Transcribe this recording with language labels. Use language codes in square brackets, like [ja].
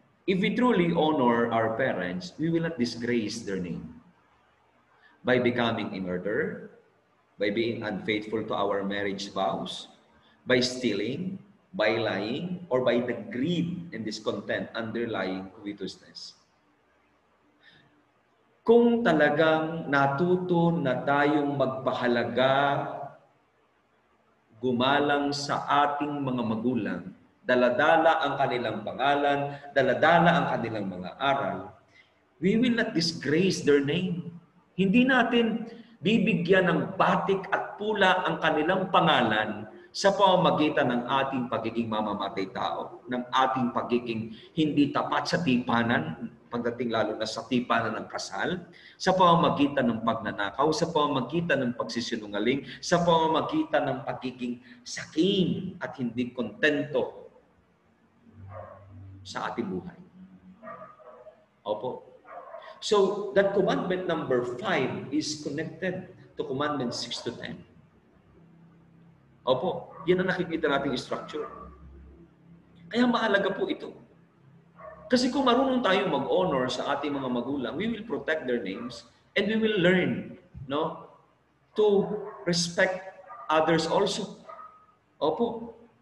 [en] If we truly honor our parents, we will not disgrace their name by becoming a murderer, by being unfaithful to our marriage vows, by stealing, by lying, or by the greed and discontent underlying covetousness. [tl] Kung talagang natuto na tayong magpahalaga, gumalang sa ating mga magulang, daladala ang kanilang pangalan, daladala ang kanilang mga aral, [en] we will not disgrace their name. [tl] Hindi natin bibigyan ng batik at pula ang kanilang pangalan sa pamamagitan ng ating pagiging mamamatay tao, ng ating pagiging hindi tapat sa tipanan, pagdating lalo na sa tipanan ng kasal, sa pamamagitan ng pagnanakaw, sa pamamagitan ng pagsisinungaling, sa pamamagitan ng pagiging sakim at hindi kontento sa ating buhay. Opo. [en] So, that commandment number 5 is connected to commandment 6 to 10. [tl] Opo, yan ang nakikita nating structure. Kaya mahalaga po ito. Kasi kung marunong tayong mag-honor sa ating mga magulang, [en] we will protect their names and we will learn, no, to respect others also. Opo.